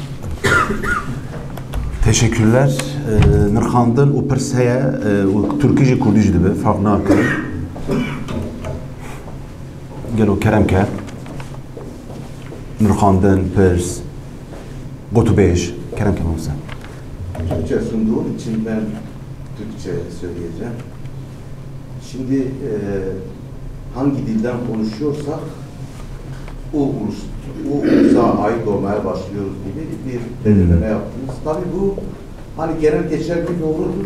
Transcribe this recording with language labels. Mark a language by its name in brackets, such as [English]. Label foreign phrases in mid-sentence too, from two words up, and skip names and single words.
[Turkish] Teşekkürler. [Kurdish] Nirxandin û pirs heye û Türkî jî Kurdî jî dibe fark nake. Gelo kerem ke. Nirxandin, pirs, gotûbêj kerem ke mamsa. [Turkish] Türkçe sunduğum için ben Türkçe söyleyeceğim. Şimdi hangi dilden konuşuyorsak o ulusa ait olmaya başlıyoruz gibi bir belirleme yaptınız. Tabii bu hani genel geçer bir doğrudur.